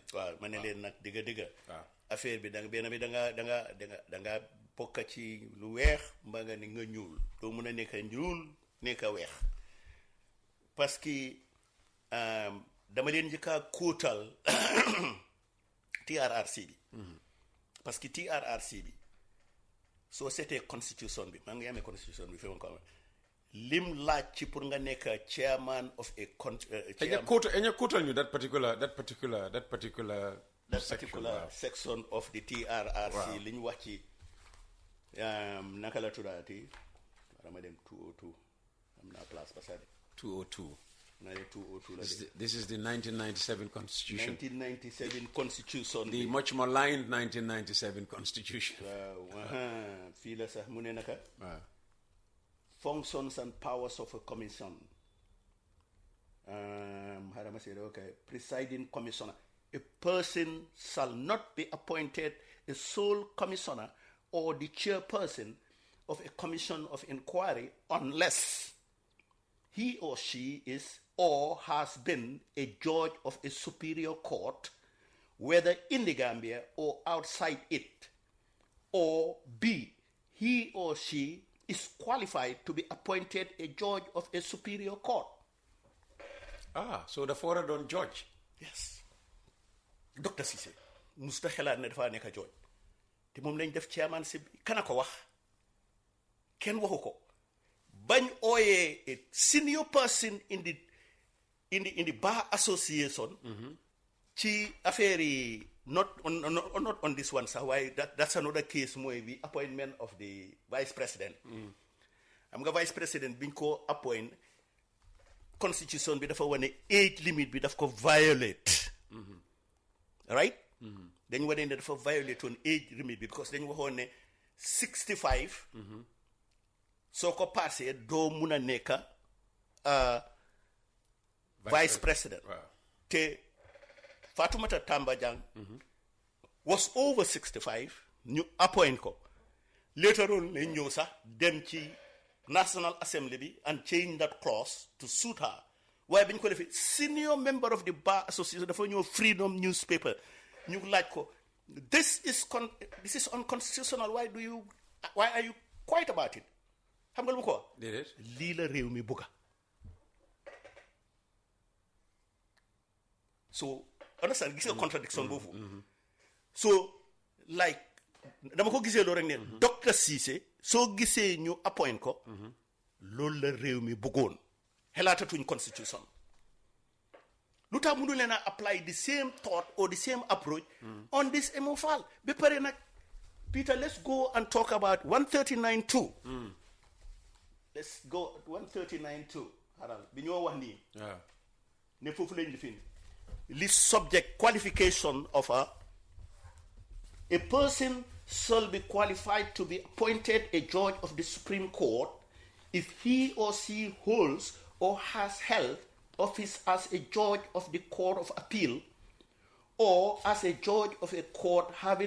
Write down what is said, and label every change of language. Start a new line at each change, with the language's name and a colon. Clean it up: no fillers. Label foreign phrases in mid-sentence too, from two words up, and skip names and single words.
Wolof: waaw ma ne leen nag digga waaw affaire bi benn bi da nga bokk ci lu weex mbaa nga ni nga ñuul doo mun a nekk ñuul nekk weex
French: parce que
Wolof: dama leen njëkk a kóotal TRRC bi.
French: parce que
Wolof: TRRC bi soo seetee constitution bi maa ngi amee constitution bi fi ma ko amee lim laaj ci pour nga nekk
English: chairman of a
Wolof: quotal ñu
English: that particular section of the TRRC
Wolof: li ñu wax ci naka la tuddaati dama dem 202 am naa place passade 202 na 202 la
English: this is the 1997 constitution. 1997 constitution, the much maligned 1997 constitution.
Wolof: fii la sax mu ne naka
English: functions and powers of a commission. How do I say that? Okay. Presiding commissioner. A person shall not be appointed a sole commissioner or the chairperson of a commission of inquiry unless he or she is or has been a judge of a superior court, whether in the Gambia or outside it, or B, he or she is qualified to be appointed a judge of a superior court. So the foreign don't judge. Yes. Dr.
Wolof: Cissé musta xelaat ne dafa nekk judge te moom lañ def chairman si kana ko wax kenn waxu ko bañ ooyee
English: a senior person in the Bar Association
Wolof: ci affaire yi
English: not on this one
Wolof: sax waaye
English: that's another case
Wolof: mooy
English: the appointment of the vice president.
Wolof: Am nga
English: vice president
Wolof: biñ ko appoint constitution bi dafa wane
English: age limit
Wolof: bi daf ko violate.
English: Right?
Wolof: Dañ wane ne dafa
English: violate on age limit
Wolof: bi because dañ waxoon ne 65 soo ko passé doo mun a nekk
English: vice president. Te Fatoumata Tambajang was over 65 ñu appoint ko later on
Wolof: lañ ñëw sax dem ci
English: National Assembly bi and change that clause to suit her.
Wolof: Waaye bi ñu ko defee
English: senior member of the Bar Association
Wolof: dafa ñëw
English: Freedom newspaper
Wolof: ñu laaj ko
English: this is unconstitutional, why are you quiet about it?
Wolof: Xam nga lu mu ko wax lii la réew mi bugga.
English: So understand
Wolof: gis nga contradiction boobu
English: so like
Wolof: dama ko gisee loolu rek ne docteur Cissé soo gisee ñu appoint ko loolu la réew mi bëggoon xelaatatuñ constitution lu tax mënu leen a
English: apply the same thought or the same approach on this
Wolof: MOFAL ba pare nag Peter,
English: let's go and talk about 139.2. Let's go 139.2.
Wolof: Haral, bi ñoo wax nii. Ne foofu lañ lifin.
English: List subject qualification of a person shall be qualified to be appointed a judge of the Supreme Court if he or she holds or has held office as a judge of the Court of Appeal or as a judge of a court having